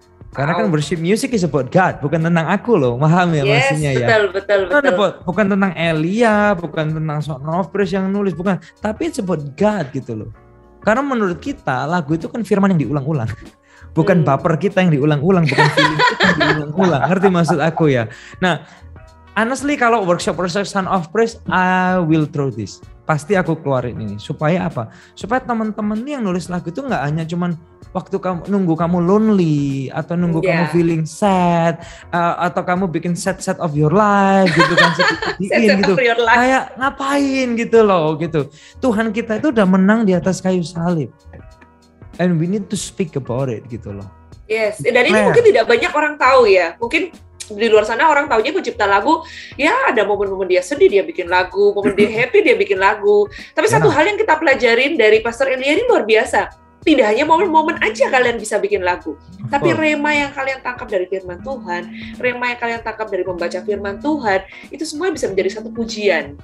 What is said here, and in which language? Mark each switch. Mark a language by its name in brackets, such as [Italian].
[Indonesian] Karena kan [English] worship music is about God, [Indonesian] bukan tentang aku loh, paham ya maksudnya ya. Betul. Bukan tentang Elia, bukan tentang Song of Praise yang nulis, bukan. Tapi [English] it's about God [Indonesian] gitu loh. Karena menurut kita lagu itu kan firman yang diulang-ulang. Bukan baper kita yang diulang-ulang, bukan feeling kita yang diulang-ulang. Ngerti maksud aku ya? [English] Nah, honestly kalau workshop Son of Praise, I will throw this. [Indonesian] Pasti aku keluarin ini. Supaya apa? Supaya teman-teman yang nulis lagu itu nggak hanya cuman waktu nunggu kamu lonely atau nunggu kamu [English] feeling sad [Indonesian] atau kamu bikin [English] set of your life [Indonesian] gitu kan sedih gitu. Kayak ngapain gitu loh gitu. Tuhan kita itu udah menang di atas kayu salib. [English] And we need to speak about it [Indonesian] gitu loh. Yes, dan ini mungkin tidak banyak orang tahu ya. Mungkin di luar sana orang taunya pencipta lagu, ya ada momen-momen dia sedih dia bikin lagu, momen dia happy dia bikin lagu. Tapi satu hal yang kita pelajarin dari Pastor Elia ini luar biasa. Tidak hanya momen-momen aja kalian bisa bikin lagu, tapi rema yang kalian tangkap dari firman Tuhan, rema yang kalian tangkap dari membaca firman Tuhan, itu semua bisa menjadi satu pujian.